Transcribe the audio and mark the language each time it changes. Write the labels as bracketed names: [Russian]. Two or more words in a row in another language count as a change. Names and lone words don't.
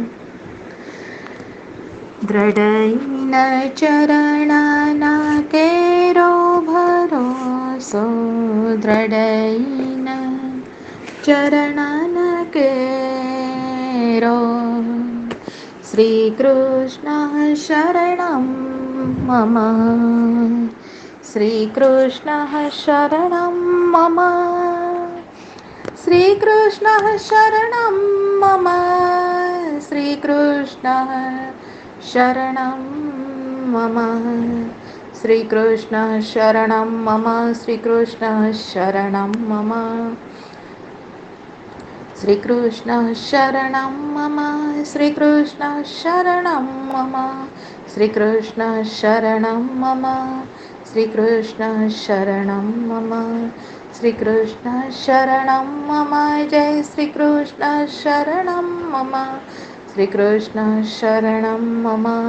[Gujarati] દ્રઢઈન ચરણના કેરો ભરોસો, દ્રઢઈન ચરણન કેરો, [Sanskrit] શ્રી કૃષ્ણ શરણમ મમ, શ્રી કૃષ્ણ શરણમ મમ, શ્રી કૃષ્ણ શરણમ મમ, मम श्रीकृष्ण शरणं मम श्रीकृष्ण शरणं मम श्रीकृष्ण शरणं मम श्रीकृष्ण शरणं मम श्रीकृष्ण शरणं मम श्रीकृष्ण शरणं मम श्रीकृष्ण शरणं मम श्रीकृष्ण शरणं मम जय श्रीकृष्ण शरणं मम श्रीकृष्ण शरणं मम